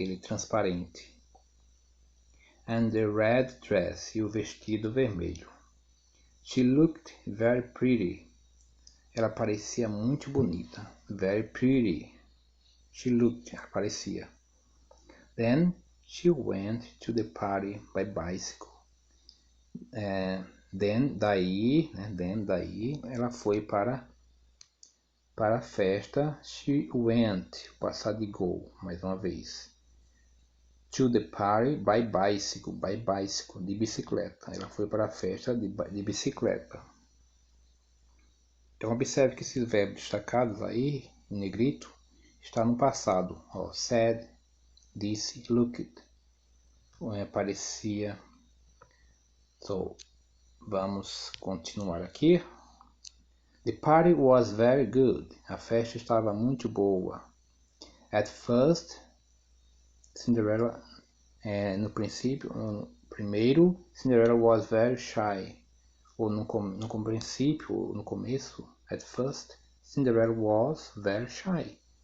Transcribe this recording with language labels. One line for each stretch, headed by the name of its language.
Portuguese: Aquele transparente.
English: And the red dress,
Portuguese: e o vestido vermelho.
English: She looked very pretty.
Portuguese: Ela parecia muito bonita.
English: Very pretty. She looked,
Portuguese: ela parecia.
English: Then she went to the party by bicycle.
Portuguese: Daí, ela foi para a festa.
English: She went,
Portuguese: passar de go, mais uma vez.
English: To the party by bicycle,
Portuguese: de bicicleta. Ela foi para a festa de bicicleta. Então observe que esses verbos destacados aí, em negrito, está no passado. Ó, said, disse, looked, parecia.
English: So,
Portuguese: vamos continuar aqui.
English: The party was very good.
Portuguese: A festa estava muito boa.
English: At first, Cinderella,
Portuguese: no primeiro,
English: Cinderella was very shy.
Portuguese: Ou no princípio, no começo,
English: at first, Cinderella was very shy.